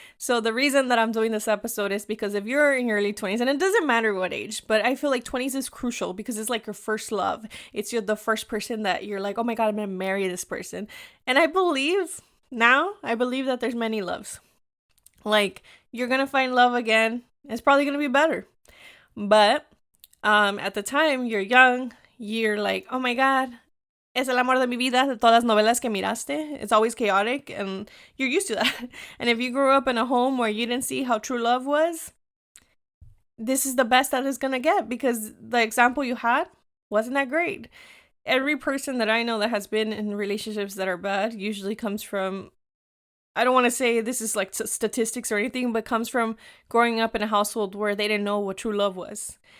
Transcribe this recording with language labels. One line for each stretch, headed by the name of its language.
English: So the reason that I'm doing this episode is because if you're in your early 20s, and it doesn't matter what age, but I feel like 20s is crucial because it's like your first love. It's the first person that you're like, oh my God, I'm going to marry this person. And I believe that there's many loves. Like, you're going to find love again. It's probably going to be better. But at the time, you're young. You're like, oh my God,
Spanish: es el amor de mi vida, de todas las novelas que miraste.
English: It's always chaotic, and you're used to that. And if you grew up in a home where you didn't see how true love was, this is the best that it's gonna get, because the example you had wasn't that great. Every person that I know that has been in relationships that are bad usually comes from, I don't want to say this is like statistics or anything, but comes from growing up in a household where they didn't know what true love was.